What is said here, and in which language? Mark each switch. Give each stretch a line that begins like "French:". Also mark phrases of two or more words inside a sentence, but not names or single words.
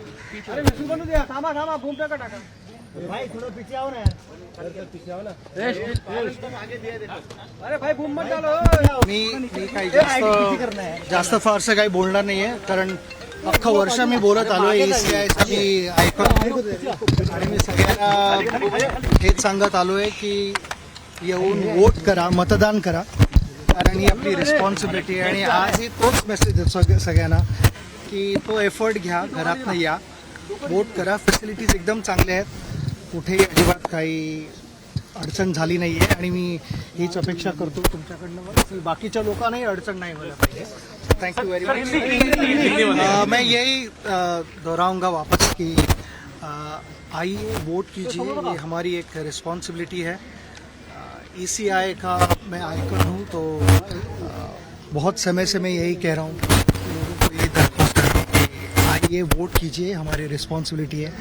Marathi: अरे विष्णु बनू द्या, थांबा थांबा, बूम टाका टाका
Hindi: भाई, थोड़ा पीछे आओ ना यार, पीछे आओ ना। अरे भाई बूम मत डालो।
Marathi: मी काही जास्त फारसं काही बोलणार नाही आहे, कारण अख्खं वर्ष मी बोलत आलो आहे ACI ऐकून, आणि मी सगळ्यांना हेच सांगत आलो आहे की येऊन वोट करा, मतदान करा, कारण ही आपली रिस्पॉन्सिबिलिटी आहे. आणि आजही तोच मेसेज आहे सगळ्यांना की तो एफर्ट घ्या, घरातनं या, वोट करा. फॅसिलिटीज एकदम चांगल्या आहेत, कुठेही अजिबात काही अडचण झाली नाही आहे, आणि मी हीच अपेक्षा करतो तुमच्याकडनं की बाकीच्या लोकांनाही अडचण नाही व्हायला पाहिजे.
English: Thank you very much.
Hindi: मैं यही दोहराऊंगा वापस कि आइए वोट कीजिए, ये हमारी एक रिस्पॉन्सिबिलिटी है. ECI का मैं आइकन हूँ, तो बहुत समय से मैं यही कह रहा हूँ कि लोगों को ये दरख्वास्त कर रहा हूँ कि आइए वोट कीजिए, हमारी रिस्पॉन्सिबिलिटी है.